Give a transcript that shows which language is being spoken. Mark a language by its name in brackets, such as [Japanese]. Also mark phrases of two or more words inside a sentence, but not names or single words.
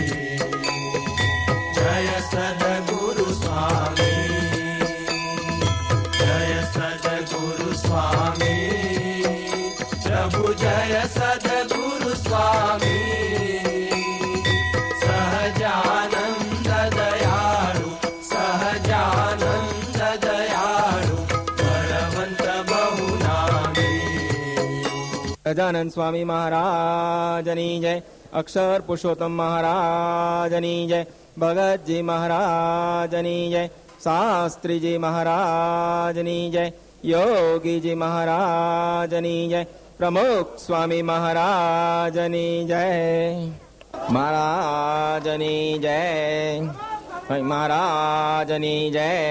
[Hindi] जय सद्गुरु स्वामी जय सद्गुरु स्वामी प्रभु जय सद्गुरु स्वामी सहजानंद दयाळु सहजानंद दयाळु बलवंत बहुनामी [Gujarati] સહજાનંદ સ્વામી મહારાજની જય અક્ષર પુરુષોત્તમ મહારાજની જય ભગતજી મહારાજની જય શાસ્ત્રીજી મહારાજની જય યોગીજી મહારાજની જય પ્રમુખ સ્વામી મહારાજની જય મહારાજની જય મહારાજની જય